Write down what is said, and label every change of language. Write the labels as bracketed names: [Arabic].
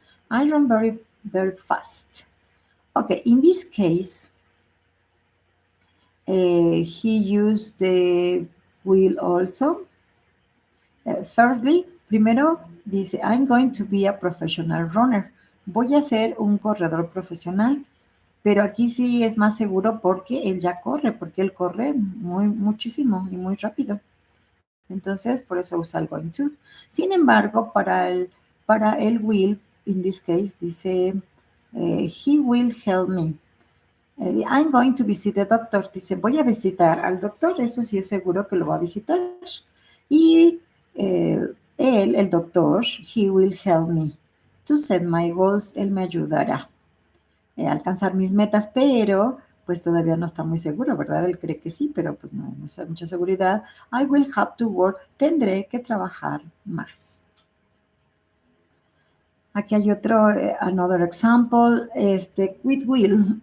[English] I run very, very fast. Okay, in this case, he used the will also. Firstly, [Spanish] primero dice, [English] I'm going to be a professional runner. [Spanish] Voy a ser un corredor profesional, pero aquí sí es más seguro porque él ya corre, porque él corre muchísimo y muy rápido. Entonces, por eso usa el going to. Sin embargo, para el will, [English] in this case, dice, he will help me. I'm going to visit the doctor. [Spanish] Dice, voy a visitar al doctor. Eso sí es seguro que lo va a visitar. Y él, el doctor, [English] he will help me to set my goals. [Spanish] Él me ayudará a alcanzar mis metas, pero pues todavía no está muy seguro, ¿verdad? Él cree que sí, pero pues no hay mucha seguridad. [English] I will have to work. [Spanish] Tendré que trabajar más. Aquí hay otro, [English] another example, with will.